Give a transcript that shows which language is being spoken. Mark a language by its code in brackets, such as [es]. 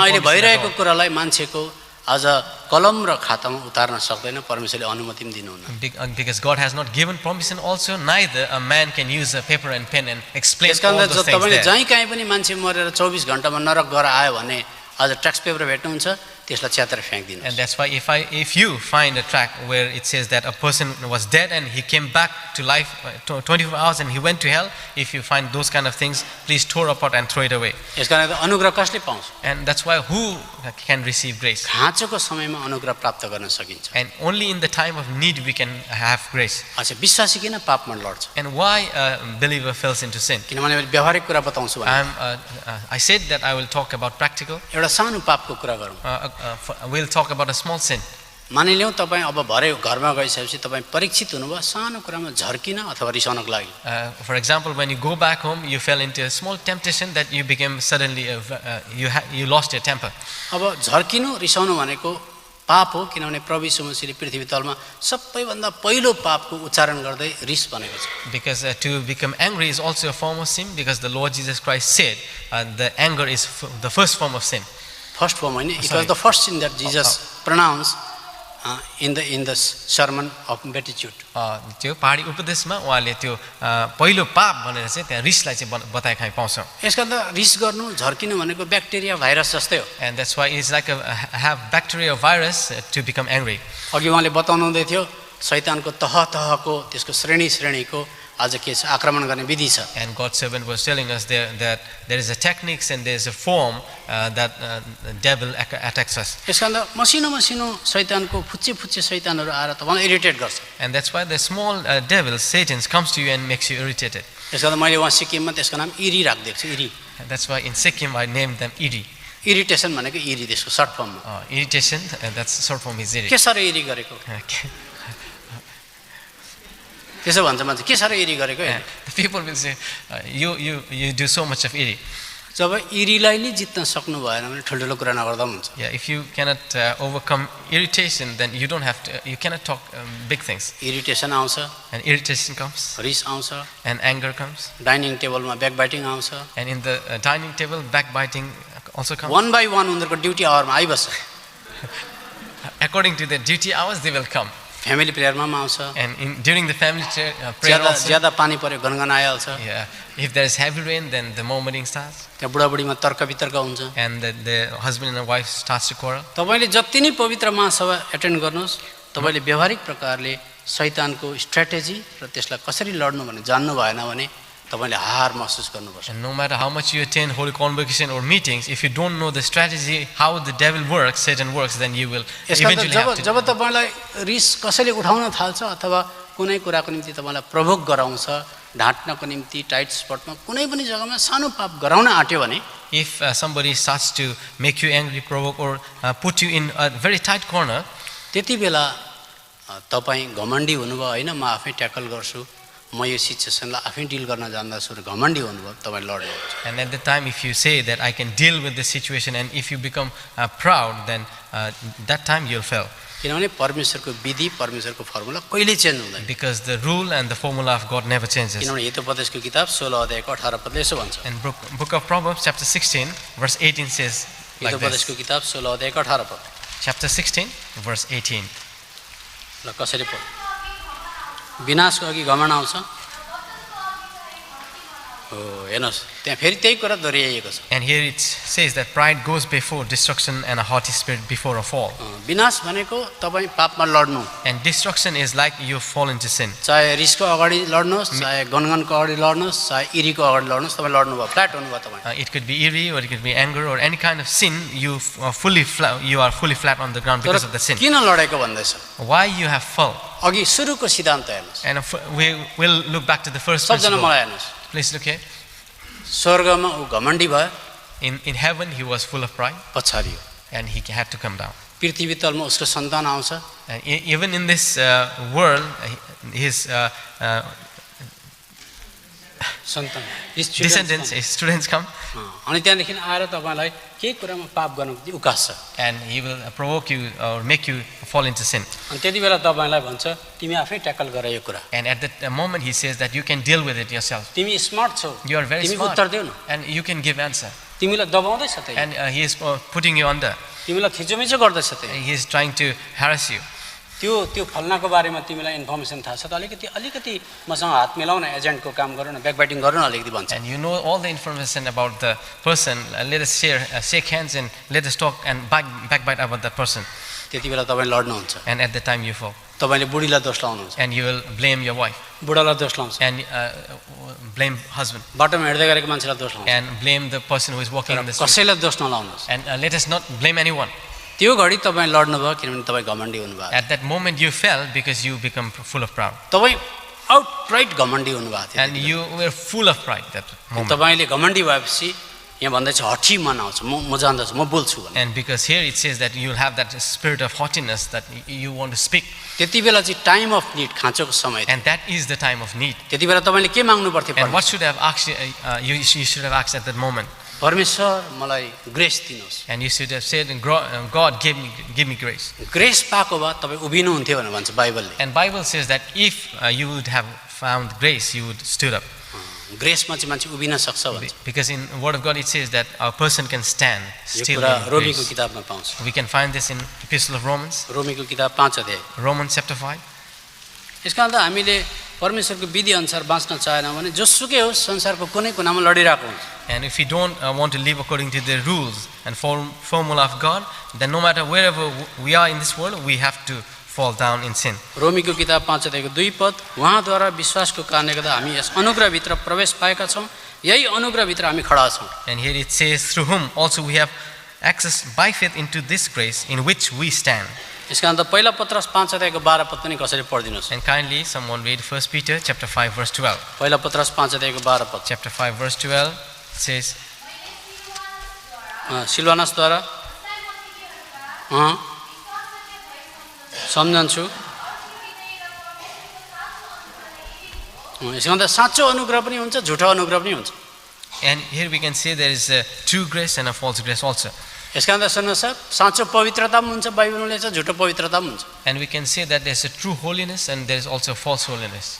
[ne] अहिले [en] permission. [ne] भइरहेको कुरालाई मान्छेको आज कलम र खातामा उतार्न सक्दैन परमेश्वरले अनुमति पनि दिनुहुन्न. [en] Because God has not given permission also, neither a man can use a paper and pen and explain all [ne] त्यसकारण [en] those things [ne] तपाईले [en] there. [ne] जहीँ कहीँ पनि मान्छे मरेर 24 घण्टामा नरक गएर आयो भने आज ट्याक्स पेपर भेट्नुहुन्छ त्यसलाई च्यातेर फ्याँक्दिनु. [en] And that's why if you find a tract where it says that a person was dead and he came back to life 24 hours and he went to hell, if you find those kind of things, please tore apart and throw it away. [ne] यसकारण अनुग्रह कसले पाउँछ? [en] And that's why who can receive grace? [ne] खाँचोको समयमा अनुग्रह प्राप्त गर्न सकिन्छ. [en] And only in the time of need we can have grace. [ne] अच्छा विश्वासी किन पापमा लड्छ? [en] And why a believer falls into sin? [ne] किनभने मैले व्यावहारिक कुरा बताउँछु भने [en] I said that I will talk about practical. [ne] एउटा सानो पापको कुरा गरौँ. [en] We'll talk about a small sin. [ne] मानिलिउँ तपाईँ अब भरे घरमा गइसकेपछि तपाईँ परीक्षित हुनुभयो सानो कुरामा झर्किन अथवा रिसाउनको लागि. [en] For example, when you go back home, you fell into a small temptation that you became suddenly you lost your temper. [ne] अब झर्किनु रिसाउनु भनेको पाप हो किनभने प्रभु यीशु मसीहले पृथ्वी तलमा सबैभन्दा पहिलो पापको उच्चारण गर्दै रिस भनेको छ. [en] Because to become angry is also a form of sin, because the Lord Jesus Christ said the anger is the first form of sin. First form, it was the first sin that Jesus pronounced in the sermon of beatitude. [ne] त्यो पहाडी उपदेशमा उहाँले त्यो पहिलो पाप भनेर चाहिँ त्यहाँ रिसलाई चाहिँ बताए खाइ पाउँछौँ. यसका त रिस गर्नु झर्किनु भनेको ब्याक्टेरिया भाइरस जस्तै हो. [en] And that's why it's like have bacteria or virus to become angry. [ne] अघि उहाँले बताउनु हुँदै थियो शैतानको तहको त्यसको श्रेणीको आज के छ आक्रमण गर्ने विधि छ [en] And God's servant was telling us there that there is a techniques and there is a form that devil attacks us. [ne] यसकारण मसिनो मसिनो शैतानको फुच्चे फुच्चे शैतानहरू आएर तपाईलाई इरिटेट गर्छ [en] And that's why the small devil, Satan, comes to you and makes you irritated. [ne] यसकारण मैले वहाँ सिक्किममा त्यसको नाम इरी राखिदिएको छु eri [en] And that's why in Sikkim I named them Iri. [ne] Irritation भनेको इरी त्यसको सर्ट फर्ममा [en] Irritation, that's short form is Iri. [ne] के साह्रो इरी गरेको [en] Okay. [ne] त्यसो भन्छ मान्छे के साह्रो इरी गरेको [en] And the people will say, you do so much of Iri. [ne] जब इरीलाई नै जित्न सक्नु भएन भने ठुल्ठुलो कुरा नगर्दा पनि हुन्छ [en] Yeah, if you cannot overcome irritation, then you don't have to. You cannot talk big things. [ne] Irritation आउँछ [en] And irritation comes, [ne] रिस आउँछ [en] and anger comes, [ne] डाइनिङ टेबलमा ब्याकबाइटिङ आउँछ [en] and in the dining table, backbiting also comes. One by one [ne] उनीहरूको duty आवरमा आइबस्छ [en] According to the duty hours, they will come. [ne] Family प्रेयरमा पनि आउँछ [en] And during the family prayer [ne] ज्यादा [en] also, [ne] ज्यादा पानी पर्यो गनगन आइहाल्छ [en] yeah, if there is heavy rain, then the murmuring starts, [ne] त्यहाँ बुढाबुढीमा तर्क वितर्क हुन्छ [en] and the husband and the wife starts to quarrel. [ne] तपाईँले जति नै पवित्र महासभा एटेन्ड गर्नुहोस् तपाईँले व्यवहारिक प्रकारले शैतानको स्ट्र्याटेजी र त्यसलाई कसरी लड्नु भने जान्नु भएन भने तपाईँले हार महसुस गर्नुपर्छ [en] And no matter how much you attend holy convocation or meetings, if you don't know the strategy, how the devil works, Satan works, then you will [ne] यसका [en] eventually [ne] जब [en] have to. [ne] जब तपाईँलाई रिस कसैले उठाउन थाल्छ अथवा कुनै कुराको निम्ति तपाईँलाई प्रोभोक गराउँछ ढाँट्नको निम्ति टाइट स्पटमा कुनै पनि जग्गामा सानो पाप गराउन आँट्यो भने [en] If somebody starts to make you angry, provoke, or put you in a very tight corner, [ne] त्यति बेला तपाईँ घमण्डी हुनुभयो होइन म आफै ट्याकल गर्छु म यो सिचुएसनलाई आफै डिल गर्न जान्दछु र घमण्डी हुनुभयो तपाईँ लड्नुहुन्छ [en] and at the time if you say that I can deal with the situation, and if you become proud, then that time you'll fail. [ne] किनभने परमेश्वरको विधि परमेश्वरको फर्मुला कहिले चेन्ज हुँदैन [en] Because the rule and the formula of God never changes. [ne] किनभने हितोपदेशको किताब 16 अध्यायको 18 पदले यसो भन्छ [en] And book of Proverbs chapter 16 verse 18 says like this. [ne] हितोपदेशको किताब 16 अध्यायको 18 पद [en] Chapter 16 verse 18. [ne] ल कसरी पढ विनाशको अघि घमण्ड आउँछ हो हेर्नुहोस् त्यहाँ फेरि त्यही कुरा दोहोऱ्याइएको छ [en] And here it says that pride goes before destruction and a haughty spirit before a fall. [ne] विनाश भनेको तपाईँ पापमा लड्नु [en] And destruction is like you fall into sin. [ne] चाहे रिसको अगाडि लड्नुहोस् चाहे गनगनको अगाडि लड्नुहोस् चाहे इरीको अगाडि लड्नुहोस् तपाईँ लड्नुभयो फ्ल्याट हुनुभयो तपाईँ [en] It could be eerie or it could be anger or any kind of sin. You are fully flat on the ground because of the sin. [ne] किन लडेको भन्दैछ [en] Why you have fall? [ne] अघि सुरुको सिद्धान्त हेर्नुहोस् [en] And we will look back to the first [ne] सबजना [en] principle. [ne] मलाई हेर्नुहोस् [en] Please look here. [ne] स्वर्गमा ऊ घमण्डी भयो [en] In heaven he was full of pride [ne] पछारियो [en] and he had to come down. [ne] पृथ्वी तलमा उसको सन्तान आउँछ [en] And even in this world, his [ne] सन्तान [en] descendants, his students come, [ne] अनि त्यहाँदेखि आएर तपाईँलाई केही कुरामा पाप गर्नु उकास्छ [en] and he will provoke you or make you fall into sin. [ne] अनि त्यति बेला तपाईँलाई भन्छ तिमी आफै ट्याकल गर यो कुरा [en] And at that moment he says that you can deal with it yourself. [ne] तिमी स्मार्ट छौ [en] You are very [ne] तिमी [en] smart [ne] उत्तर देऊ न [en] and you can give answer. [ne] तिमीलाई दबाउँदैछ त्यही [en] And he is putting you under. [ne] तिमीलाई थिचोमिचो गर्दैछ त्यही [en] He is trying to harass you. [ne] त्यो फल्नाको बारेमा तिमीलाई इन्फर्मेसन थाहा छ त अलिकति मसँग हात मिलाउ न एजेन्टको काम गरौँ न ब्याकबाइटिङ गरौँ न अलिकति भन्छ [en] And you know all the information about the person. Let us shake hands and let us talk and backbite about that person. [ne] त्यति बेला तपाईँ लड्नुहुन्छ [en] And at the time you fall. [ne] तपाईँले बुढीलाई दोष लाउनुहुन्छ [en] And you will blame your wife [ne] बुढालाई दोष लाउँछ [en] and blame husband [ne] बाटोमा हिँड्दै गरेको मान्छेलाई दोष लाउँछ [en] and blame the person who is walking in the street. [ne] कसैलाई दोष नलाउनुहोस् [en] And let us not blame anyone. [ne] त्यो घडी तपाईँ लड्नुभयो किनभने तपाईँ घमण्डी हुनुभयो [en] At that moment you fell because you become full of pride. [ne] तपाईँ आउटराइट घमण्डी हुनुभएको थियो [en] And you were full of pride that moment. [ne] तपाईँले घमण्डी भएपछि यहाँ भन्दैछ हठी मन आउँछ म जान्दछु म बोल्छु भने [en] And because here it says that you will have that spirit of haughtiness that you want to speak. [ne] त्यति बेला चाहिँ [en] time of need [ne] खाँचोको समय थियो [en] And that is the time of need. [ne] त्यति बेला तपाईँले के माग्नु पर्थ्यो [en] And what should have asked you should have asked at that moment. [ne] परमेश्वर मलाई ग्रेस दिनुहोस् [en] And you should have said, God give me grace. [ne] Grace पाएको भए तपाईँ उभिनुहुन्थ्यो भनेर भन्छ बाइबलले [en] And Bible says that if you would have found grace, you would stood up. [ne] ग्रेसमा चाहिँ मान्छे उभिन सक्छ भन्छ [en] Because in Word of God it says that a person can stand [ne] यो [en] still [ne] कुरा [en] in [ne] रोमीको [en] grace. [ne] किताबमा पाउँछ [en] We can find this in Epistle of Romans, [ne] रोमीको किताब 5 अध्याय [en] Romans chapter 5. [ne] यसका अन्त हामीले परमेश्वरको विधि अनुसार बाँच्न चाहेनौँ भने जोसुकै होस् संसारको कुनै कुनामा लडिरहेको हुन्छ [en] And if we don't want to live according to the rules and formula of God, then no matter wherever we are in this world, we have to fall down in sin. [ne] रोमीको किताब 5 अध्यायको 2 पद, उहाँद्वारा विश्वासको कारणले गर्दा हामी यस अनुग्रहभित्र प्रवेश पाएका छौँ, यही अनुग्रहभित्र हामी खडा छौँ। [en] And here it says, through whom also we have access by faith into this grace in which we stand. [ne] यसका अन्त पहिला पत्रस 5 अध्यायको 12 पद पनि कसरी पढिदिनुहोस्। [en] And kindly someone read 1 Peter chapter 5 verse 12. [ne] पहिला पत्रस 5 अध्यायको 12 पद। [en] Chapter 5 verse 12 says, [ne] सिलवानसद्वारा सम्झन्छु। यसमा त साँचो अनुग्रह पनि हुन्छ, झुटो अनुग्रह पनि हुन्छ। [en] and here we can see there is a true grace and a false grace also. [ne] यसका अन्त सुन्नुहोस् सर, साँचो पवित्रता पनि हुन्छ बाइबलले छ, झुटो पवित्रता पनि हुन्छ। [en] And we can say that there's a true holiness and there is also false holiness.